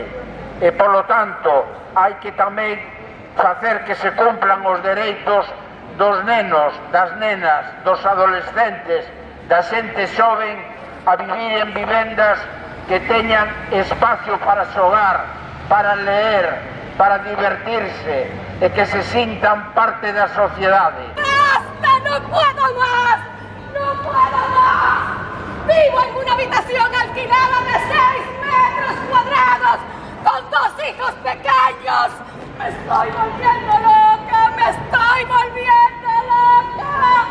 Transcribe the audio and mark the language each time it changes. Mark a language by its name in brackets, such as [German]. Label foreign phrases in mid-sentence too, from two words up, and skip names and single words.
[Galician] E, polo tanto, hai que tamén facer que se cumplan os dereitos dos nenos, das nenas, dos adolescentes, da xente xoven a vivir en vivendas que teñan espacio para xogar, para leer, para divertirse e que se sintan parte da sociedade. [Spanish] ¡Basta! ¡No puedo más! ¡No puedo más! Vivo en una habitación alquilada de 6 metros cuadrados con 2 hijos pequeños. ¡Me estoy volviendo loca! ¡Me estoy volviendo loca!